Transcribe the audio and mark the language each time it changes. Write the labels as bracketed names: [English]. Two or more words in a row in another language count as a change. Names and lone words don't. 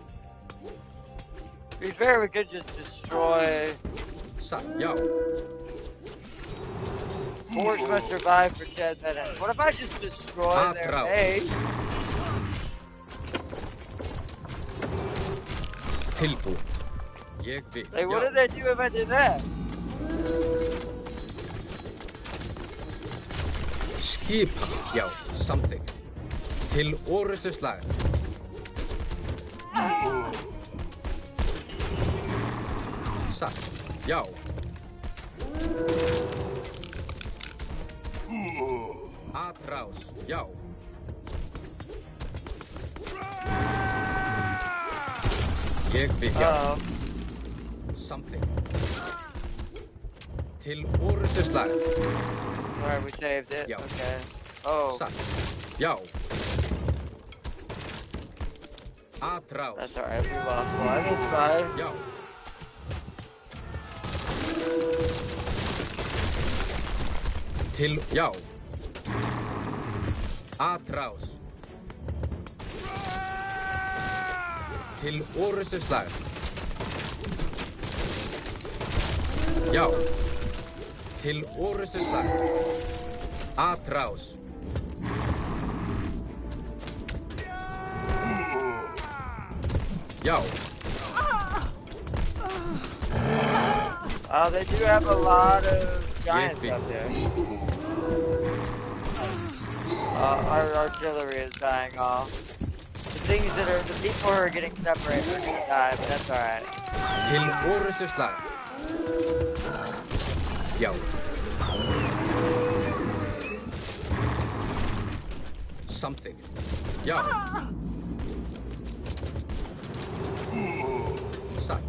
[English] To be fair, we could just destroy... [Icelandic] Satt, já. [English] Forge must survive for 10 minutes. What if I just destroy their base? [Icelandic] Tilbúin. Ég vil. [English] Like, what did they do if I did that? [Icelandic] Skipan, já, samþykkt. Til orustuslag. Satt, já. Atrás, já. Ég vil, já. Samþykkt. Til orustuslag. [English] Alright, we saved it. [Icelandic] Já. [English] Okay. Oh. [Icelandic] Satt, já. Atrás. [English] That's alright, we lost one. It's fine. [Icelandic] Já. Til, já. Atrás. Til orustuslag. Já. Til orustuslag. Atrás. Já. [English] They do have a lot of giants up there. Our artillery is dying off. The people who are getting separated are gonna die, but that's alright. [Icelandic] Til orustuslag. Já. Samþykkt. Já. Satt.